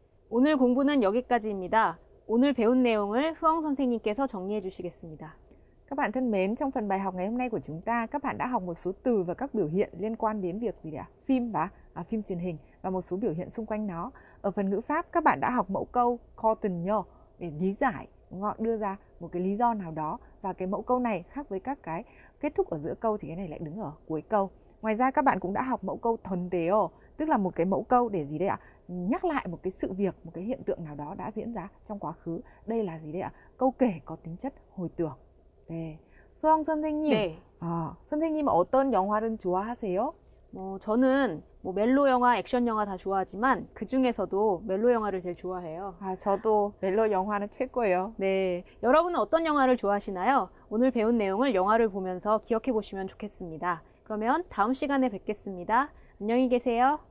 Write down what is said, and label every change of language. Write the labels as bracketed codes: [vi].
[ko] 오늘 공부는 여기까지입니다. 오늘 배운 내용을 흐엉 선생님께서 정리해 주시겠습니다. [vi] Các bạn thân mến, trong phần bài học ngày hôm nay của chúng ta, các bạn đã học một số từ và các biểu hiện liên quan đến việc gì ạ? Phim và phim truyền hình và một số biểu hiện xung quanh nó. Ở phần ngữ pháp, các bạn đã học mẫu câu cotton nhờ để lý giải, đưa ra một cái lý do nào đó, và cái mẫu câu này khác với các cái kết thúc ở giữa câu thì cái này lại đứng ở cuối câu. Ngoài ra các bạn cũng đã học mẫu câu thuần tế, tức là một cái mẫu câu để gì đấy ạ? Nhắc lại một cái sự việc, một cái hiện tượng nào đó đã diễn ra trong quá khứ. Đây là gì đấy ạ? Câu kể có tính chất hồi tưởng. [ko] 네. 소영 선생님, 네. 선생님 어떤 영화를 좋아하세요? 저는 멜로 영화, 액션 영화 다 좋아하지만 그 중에서도 멜로 영화를 제일 좋아해요. 저도 멜로 영화는 최고예요. 네. 여러분은 어떤 영화를 좋아하시나요? 오늘 배운 내용을 영화를 보면서 기억해 보시면 좋겠습니다. 그러면 다음 시간에 뵙겠습니다. 안녕히 계세요.